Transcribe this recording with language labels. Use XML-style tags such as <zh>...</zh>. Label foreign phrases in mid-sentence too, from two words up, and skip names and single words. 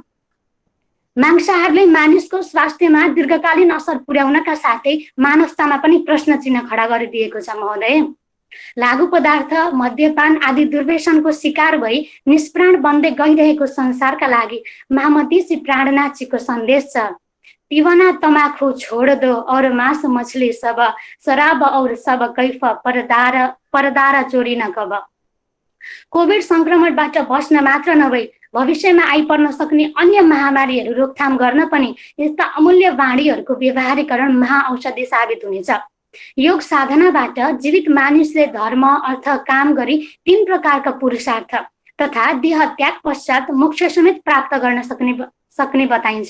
<ne>मांसाहारले मानिसको स्वास्थ्यमा दीर्घकालीन असर पुर्याउनका साथै मानवतामा पनि प्रश्न चिन्ह खडा गरिदिएको छ महोदय। लागु पदार्थ, मद्यपान आदि दुर्व्यसनको शिकार भई निष्प्राण बन्दै गइरहेको संसारका लागि महामतीसी प्राणनाथजीको सन्देश छ,</ne> <hi>पीवना तमाखु छोड़ दो और मांस मछली सब, शराब और सब कैफ, परदार चोरी न कब।</hi> <ne>कोभिड संक्रमणबाट बस्न मात्र नभई भविष्यमा आइपर्न सक्ने अन्य महामारीहरू रोकथाम गर्न पनि यस्ता अमूल्य वाणीहरूको व्यवहारीकरण महाऔषधि साबित हुनेछ। योग साधनाबाट जीवित मानिसले धर्म, अर्थ, काम गरी 3 प्रकारका पुरुषार्थ तथा देह त्याग पश्चात मोक्ष समेत प्राप्त गर्न सक्ने बताइन्छ।</ne>